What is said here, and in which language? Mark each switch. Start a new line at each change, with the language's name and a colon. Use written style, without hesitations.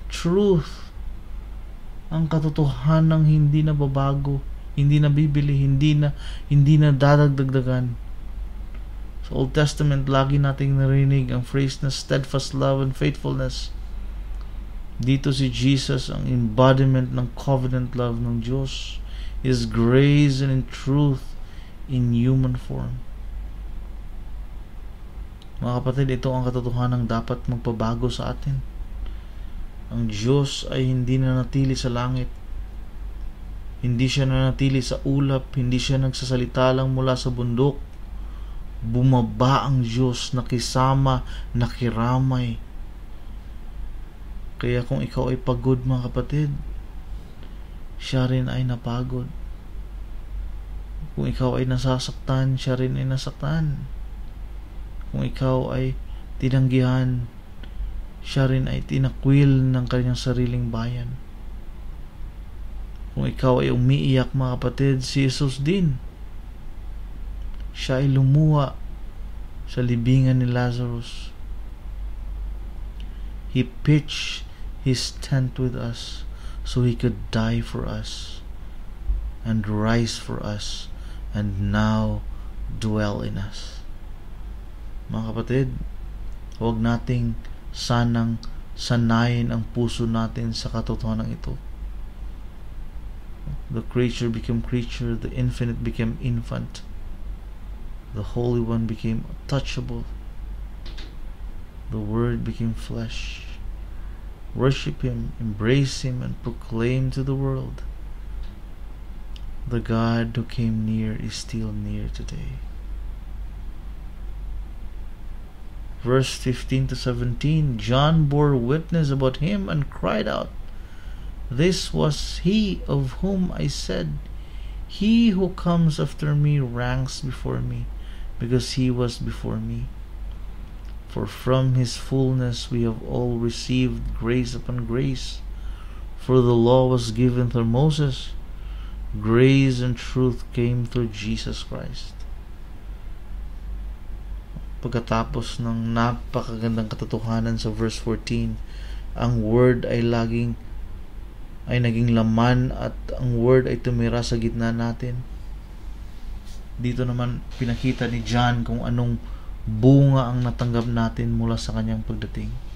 Filipino: Truth, ang katotohanan ng hindi na babago, hindi na bibili, hindi na dadagdagan. Sa Old Testament, lagi nating narinig ang phrase na
English: steadfast love and faithfulness.
Filipino: Dito si Jesus ang embodiment ng covenant love ng Diyos.
English: His grace and in truth in human form.
Filipino: Mga kapatid, ito ang katotohanan dapat magpabago sa atin. Ang Diyos ay hindi na natili sa langit. Hindi siya nanatili sa ulap, hindi siya nagsasalita lang mula sa bundok. Bumaba ang Diyos, nakisama, nakiramay. Kaya kung ikaw ay pagod, mga kapatid, siya rin ay napagod. Kung ikaw ay nasasaktan, siya rin ay nasaktan. Kung ikaw ay tinanggihan, siya rin ay tinakwil ng kanyang sariling bayan. Kung ikaw ay umiiyak, mga kapatid, si Jesus din. Siya ay lumuha sa libingan ni Lazarus.
English: He pitched his tent with us so he could die for us and rise for us and now dwell in us.
Filipino: Mga kapatid, huwag nating sanang sanayin ang puso natin sa katotohanan ito.
English: The creature became creature, the infinite became infant, the Holy One became touchable, the Word became flesh. Worship Him, embrace Him, and proclaim to the world, the God who came near is still near today. Verse 15 to 17, John bore witness about Him and cried out, "This was He of whom I said, He who comes after me ranks before me, because He was before me. For from His fullness we have all received grace upon grace. For the law was given through Moses, grace and truth came through Jesus Christ."
Filipino: Pagkatapos ng napakagandang katotohanan sa verse 14, ang Word ay naging laman at ang Word ay tumira sa gitna natin. Dito naman pinakita ni John kung anong bunga ang natanggap natin mula sa kanyang pagdating.